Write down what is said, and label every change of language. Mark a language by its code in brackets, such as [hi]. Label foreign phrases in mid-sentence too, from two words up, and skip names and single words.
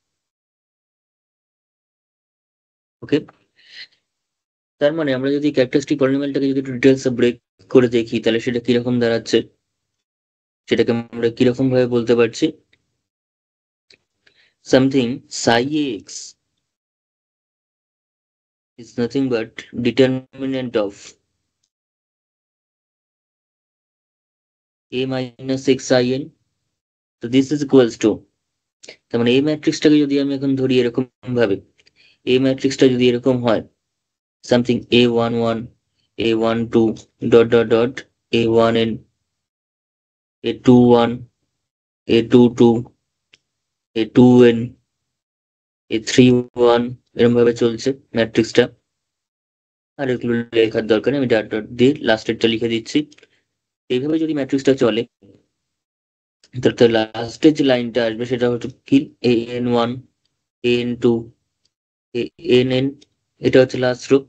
[bn] ওকে, তার মানে আমরা যদি [en] characteristic polynomialটাকে [bn] যদি একটু ডিটেলসে ব্রেক করে দেখি তাহলে সেটা কিরকম দাঁড়াচ্ছে, সেটাকে আমরা কিরকম ভাবে বলতে পারছি। [en] সামথিং psi ax is nothing but determinant of a minus xin, so this is equals to, [bn] তার মানে এই ম্যাট্রিক্সটাকে যদি আমি এখন ধরি এরকম ভাবে, এই ম্যাট্রিক্সটা যদি এরকম হয় সামথিং a11 a12 [en] dot dot dot [bn] a1n a21 a22 a2n a31, এরকম ভাবে চলছে ম্যাট্রিক্সটা। আর এগুলো লেখার দরকার নেই, আমি [en] dot dot [bn] দিয়ে লাস্টেরটা লিখে দিচ্ছি। এইভাবে যদি ম্যাট্রিক্সটা চলে তো লাস্টের যে লাইনটা আসবে সেটা হচ্ছে কি an1 an2 ann, এটা হচ্ছে [en] last row.